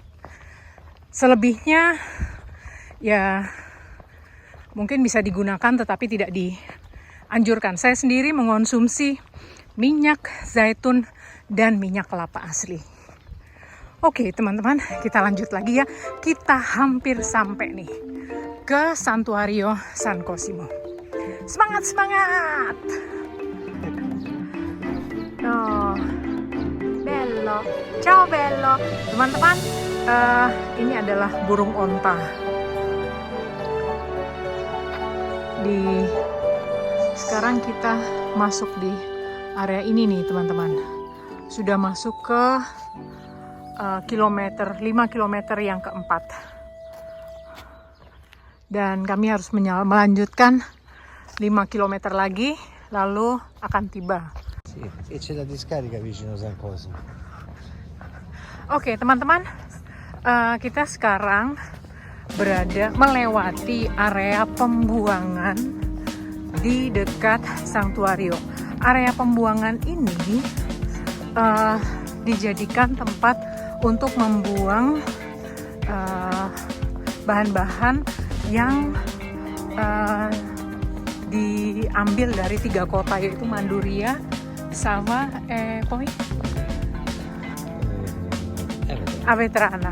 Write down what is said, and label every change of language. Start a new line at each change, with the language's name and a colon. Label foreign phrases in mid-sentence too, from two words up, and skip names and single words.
Indonesian: Selebihnya ya mungkin bisa digunakan tetapi tidak dianjurkan. Saya sendiri mengonsumsi minyak zaitun dan minyak kelapa asli. Oke teman-teman, kita lanjut lagi ya. Kita hampir sampai nih ke Santuario San Cosimo. Semangat!
Italian: Oh, bello. Ciao bello.
Indonesian: Teman-teman, ini adalah burung onta. Sekarang kita masuk di area ini nih teman-teman. Sudah masuk ke 5 kilometer yang keempat. Dan kami harus melanjutkan 5 kilometer lagi, lalu akan tiba.
Italian: Sì, e c'è la discarica vicino San Cosimo.
Indonesian: Oke teman-teman, kita sekarang melewati area pembuangan di dekat Santuario. Area pembuangan ini dijadikan tempat untuk membuang bahan-bahan yang diambil dari 3 kota, yaitu Manduria sama Avetrana.